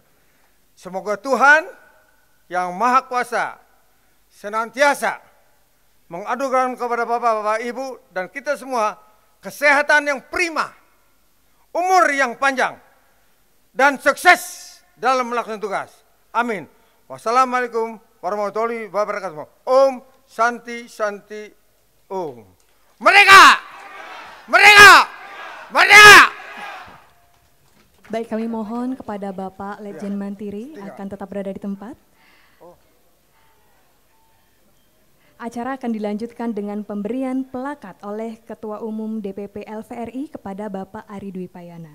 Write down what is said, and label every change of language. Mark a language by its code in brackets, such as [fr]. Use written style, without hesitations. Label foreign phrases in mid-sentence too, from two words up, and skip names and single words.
[id] Semoga Tuhan yang Maha Kuasa senantiasa mengadukan kepada bapak-bapak, ibu, dan kita semua kesehatan yang prima, umur yang panjang, dan sukses dalam melakukan tugas. Amin. [ar] Wassalamualaikum warahmatullahi wabarakatuh. [sa] Om Santi Santi Om. [id] Merdeka! Merdeka! Merdeka! Baik, kami mohon kepada Bapak Letjen Mantiri akan tetap berada di tempat. Acara akan dilanjutkan dengan pemberian plakat oleh Ketua Umum DPP LVRI kepada Bapak Ari Dwi Payana.